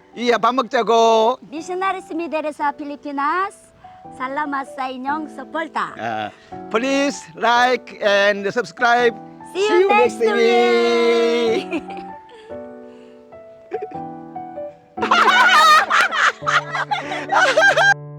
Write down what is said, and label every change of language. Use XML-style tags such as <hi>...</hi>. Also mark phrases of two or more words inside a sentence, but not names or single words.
<ko>우리 밥 먹자고.</ko> <tl>Missionaries Mideresa Filipinas, salamat sa inyong suporta.</tl> <en>Please like and subscribe. See you next week.</en>